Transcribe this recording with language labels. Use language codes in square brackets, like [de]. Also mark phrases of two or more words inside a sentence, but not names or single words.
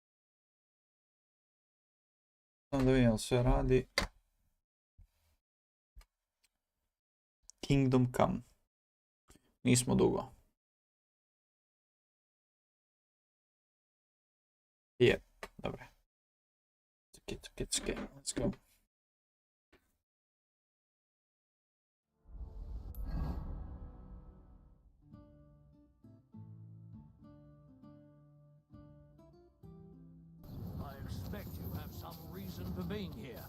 [sr] Samo da vidim sve radi. Kingdom Come. Nismo dugo. Je, dobro. [en] It's okay. Let's go. I expect you have some reason for being here.